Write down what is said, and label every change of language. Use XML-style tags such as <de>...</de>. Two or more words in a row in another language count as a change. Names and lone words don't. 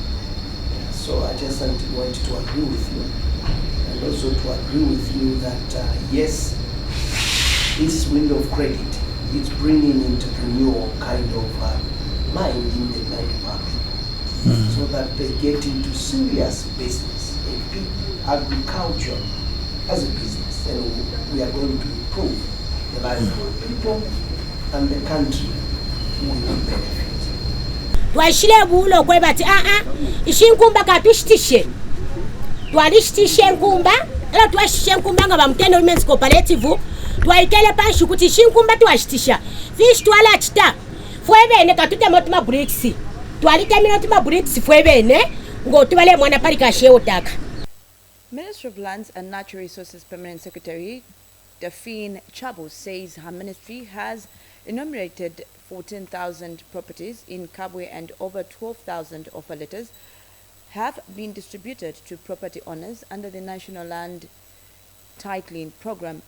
<en>So I just want to agree with you, and also to agree with you that yes, this window of credit is bringing entrepreneurial kind of mind in the mind of our people, so that they get into serious business, agriculture as a business, and we are going to improve the lives of our people, and the country will benefit.</en> <bem>Twashile bulo kwe bati ishinkumba kapishtishe twalishtishe nkumba ela twashishe nkumba nga bamtendo</bem> <en>women's cooperative</en> <bem>twaitele panshi kuti shinkumba twashitisha fish twala chita fwebene katute motima bricks twalitemira motima bricks fwebene ngo tubale mwana pali kashe otaka.</bem> <en>Ministry of Lands and Natural Resources Permanent Secretary Daphne Chabu says her ministry has enumerated 14,000 properties in Kabwe and over 12,000 offer letters have been distributed to property owners under the National Land Titling Program.</en>